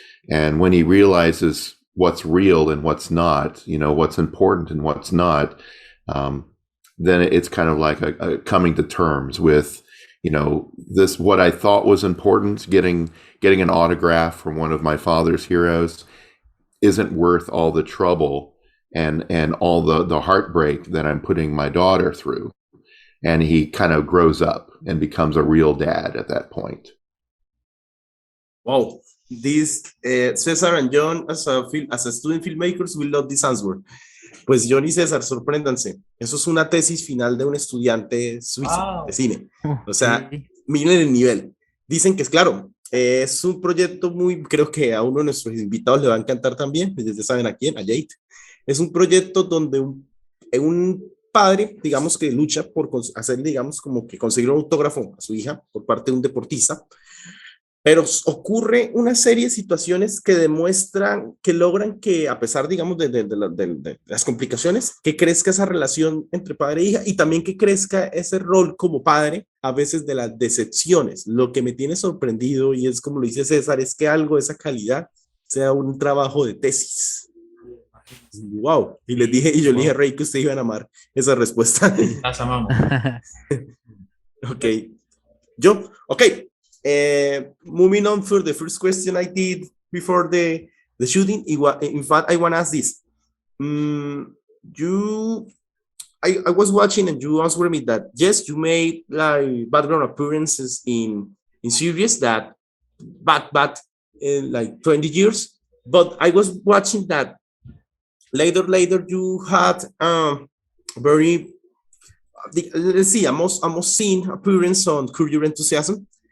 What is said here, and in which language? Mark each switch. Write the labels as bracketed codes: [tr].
[en] And when he realizes what's real and what's not, what's important and what's not, then it's kind of like a coming to terms with, this, what I thought was important, getting an autograph from one of my father's heroes, isn't worth all the trouble and all the heartbreak that I'm putting my daughter through. And he kind of grows up and becomes a real dad at that point. Wow, this Cesar and John, as a student filmmakers, will love this answer. [es] Pues John y César, sorpréndanse. Eso es una tesis final de un estudiante suizo de cine. O sea, miren el nivel. Dicen que es claro, es un proyecto creo que a uno de nuestros invitados le va a encantar también, pues ya saben a quién, a Jade. Es un proyecto donde un padre, digamos, que lucha por hacer, digamos, como que conseguir un autógrafo a su hija por parte de un deportista, pero ocurre una serie de situaciones que demuestran, que logran que, a pesar, digamos, de las complicaciones, que crezca esa relación entre padre e hija y también que crezca ese rol como padre, a veces de las decepciones. Lo que me tiene sorprendido, y es como lo dice César, es que algo de esa calidad sea un trabajo de tesis. Wow, y yo le dije a Rey que ustedes iban a amar esa respuesta. Las amamos. [en] Okay, moving on for the first question I did before the shooting. In fact, I want to ask this. I was watching and you answered me that yes, you made like background appearances in series that back in like 20 years, but I was watching that later you had very, let's see, a most seen appearance on Curb Your Enthusiasm.